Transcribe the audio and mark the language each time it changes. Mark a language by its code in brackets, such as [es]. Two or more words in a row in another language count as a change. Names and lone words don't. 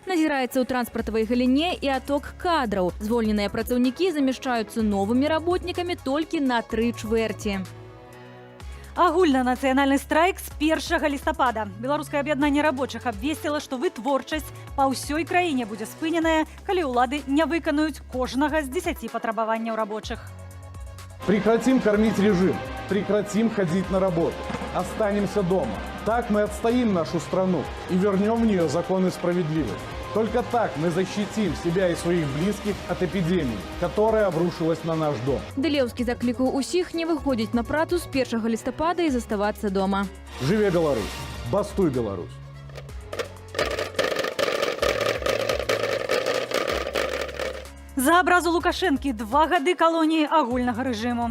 [be] Назіраецца ў транспартавай галіне і аток кадраў. Звольненыя працаўнікі замяшчаюцца новымі работнікамі толькі на 3/4. Агульнанацыянальны страйк з 1 лістапада. Беларускае аб'яднанне рабочых абвесціла, што вытворчасць па ўсёй краіне будзе спыненая, калі ўлады не выканаюць кожнага з 10 патрабаванняў рабочых. [ru] Прекратим кормить режим, прекратим ходить на работу, останемся дома. Так мы отстоим нашу страну и вернем в нее закон и справедливость. Только так мы защитим себя и своих близких от эпидемии, которая обрушилась на наш дом. [be] Дылеўскі заклікаў усіх не выходзіць на працу з 1 лістапада і заставацца дома. Живе Беларусь! Бастуй, Беларусь! За абразу Лукашэнкі 2 гады калоніі агульнага рэжыму.